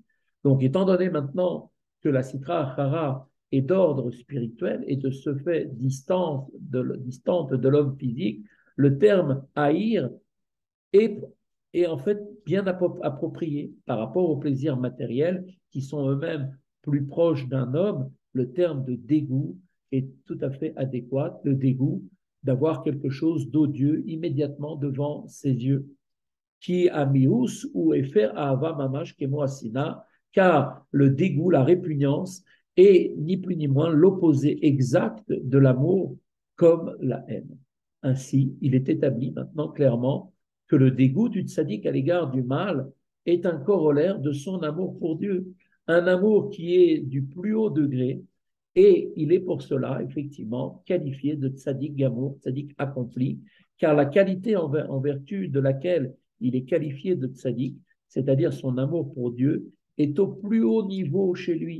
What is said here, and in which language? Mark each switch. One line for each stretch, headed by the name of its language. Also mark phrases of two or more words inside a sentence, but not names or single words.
French: Donc, étant donné maintenant que la
Aramaic: סטרא אחרא
French: est d'ordre spirituel et de ce fait distante de l'homme physique, le terme haïr est, est en fait bien approprié par rapport aux plaisirs matériels qui sont eux-mêmes plus proches d'un homme. Le terme de dégoût est tout à fait adéquat, le dégoût d'avoir quelque chose d'odieux immédiatement devant ses yeux.
Hebrew: כי המיאוס הוא הפך אהבה ממש כמו שנאה,
French: car le dégoût, la répugnance est ni plus ni moins l'opposé exact de l'amour comme la haine. Ainsi, il est établi maintenant clairement que le dégoût du tzaddik à l'égard du mal est un corollaire de son amour pour Dieu, un amour qui est du plus haut degré, et il est pour cela effectivement qualifié de
Hebrew: צדיק גמור,
French: tzaddik accompli, car la qualité en vertu de laquelle il est qualifié de tzaddik, c'est-à-dire son amour pour Dieu, est au plus haut niveau chez lui.